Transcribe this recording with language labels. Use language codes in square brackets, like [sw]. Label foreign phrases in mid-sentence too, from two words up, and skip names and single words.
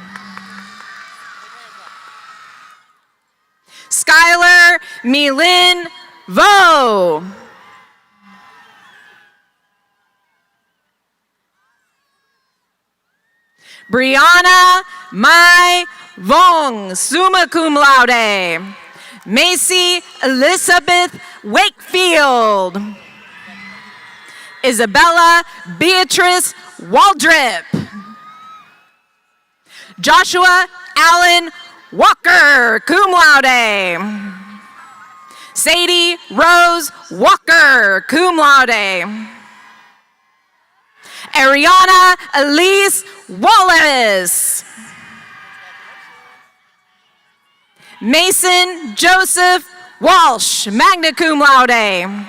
[en] Skylar Milin Vo. Brianna Mai Vong, [la] summa cum laude. [en] Macy Elizabeth Wakefield. Isabella Beatrice Waldrip. Joshua Allen Walker, [la] cum laude. [en] Sadie Rose Walker, [la] cum laude. [en] Ariana Elise Wallace. Mason Joseph Walsh, [la] magna cum laude.